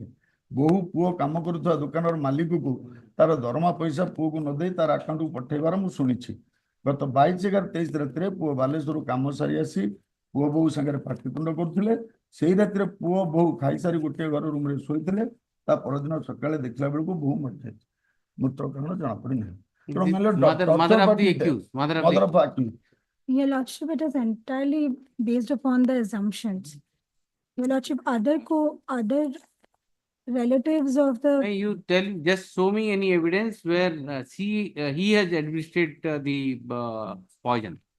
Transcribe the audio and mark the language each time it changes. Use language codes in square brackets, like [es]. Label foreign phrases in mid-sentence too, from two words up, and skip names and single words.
[or] ବୋହୂ ପୁଅ କାମ କରୁଥିବା ଦୋକାନର ମାଲିକକୁ ତାର ଦରମା ପଇସା ପୁଅକୁ ନ ଦେଇ ତାର ଆକାଉଣ୍ଟକୁ ପଠାଇବାର ମୁଁ ଶୁଣିଛି। ଗତ 22/11/23 ରାତିରେ ପୁଅ ବାଲେଶ୍ୱରରୁ କାମ ସାରି ଆସି ପୁଅ ବୋହୂ ସାଙ୍ଗରେ ପାଟିତୁଣ୍ଡ କରୁଥିଲେ। ସେଇ ରାତିରେ ପୁଅ ବୋହୂ ଖାଇସାରି ଗୋଟିଏ ଘର ରୁମରେ ଶୋଇଥିଲେ। ତା ପରଦିନ ସକାଳେ ଦେଖିଲା ବେଳକୁ ବୋହୂ ମରିଯାଇଛି। ମୃତ୍ୟୁ କାରଣ ଜଣାପଡ଼ି ନାହିଁ। [en] Mother of the accused. Mother of Mother the of accused. Your Lordship, it is entirely based upon the assumptions. Your Lordship, other relatives of the Hey, you just show me any evidence where he has administered the poison.